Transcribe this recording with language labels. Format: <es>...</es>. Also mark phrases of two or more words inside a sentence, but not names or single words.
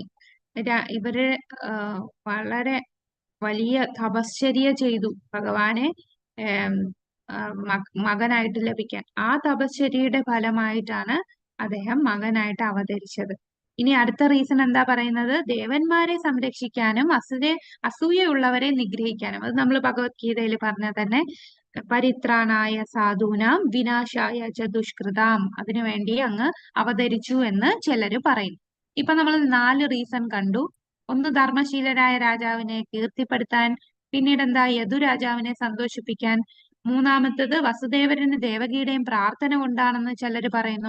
<ml>ഇവര് വളരെ വലിയ തപശ്ചര്യ ചെയ്തു ഭഗവാനെ മകനായിട്ട് ലഭിക്കാൻ. ആ തപശ്ചര്യയുടെ ഫലമായിട്ടാണ് അദ്ദേഹം മകനായിട്ട് അവതരിച്ചത്. ഇനി അടുത്ത റീസൺ എന്താ പറയുന്നത്? ദേവന്മാരെ സംരക്ഷിക്കാനും അസൂയയുള്ളവരെ നിഗ്രഹിക്കാനും. അത് നമ്മൾ ഭഗവത്ഗീതയിൽ പറഞ്ഞ തന്നെ</ml> <sa>പരിത്രാണായ സാധൂനാം വിനാശായ ച ദുഷ്കൃതാം,</sa> <ml>അതിനുവേണ്ടി അങ്ങ് അവതരിച്ചു എന്ന് ചിലര് പറയും. ഇപ്പൊ നമ്മൾ 4 റീസൺ കണ്ടു. ഒന്ന് ധർമ്മശീലരായ രാജാവിനെ കീർത്തിപ്പെടുത്താൻ, പിന്നീട് എന്താ യദുരാജാവിനെ സന്തോഷിപ്പിക്കാൻ, മൂന്നാമത്തത് വസുദേവരന് ദേവകിയുടെയും പ്രാർത്ഥന കൊണ്ടാണെന്ന് ചിലര് പറയുന്നു.</ml>